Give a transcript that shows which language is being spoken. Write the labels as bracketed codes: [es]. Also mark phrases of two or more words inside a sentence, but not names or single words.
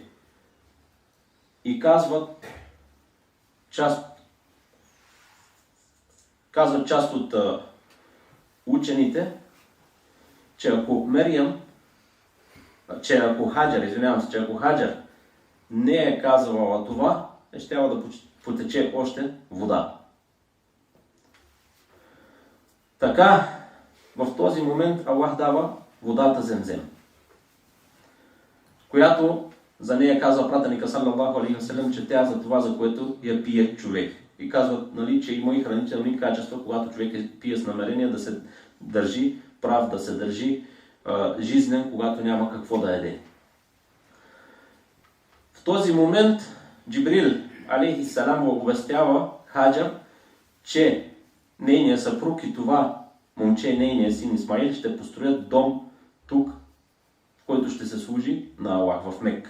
[bg] И казват част от учените, че ако Хаджар не е казвала това, ще трябва да потече още вода. Така, в този момент Аллах дава водата Земзем, която за нея казва пратеника [ar] صلى الله عليه وسلم, [bg] че тя за това, за което я пие човек. И казват, че има и хранителни качества, когато човек пие с намерение да се държи прав, да се държи жизнен, когато няма какво да яде. В този момент Джибрил алейхиссалам оповестява Хаджар, че нейният съпруг и това момче, нейният син Исмаил, ще построят дом тук, в който ще се служи на Аллах в Мекка.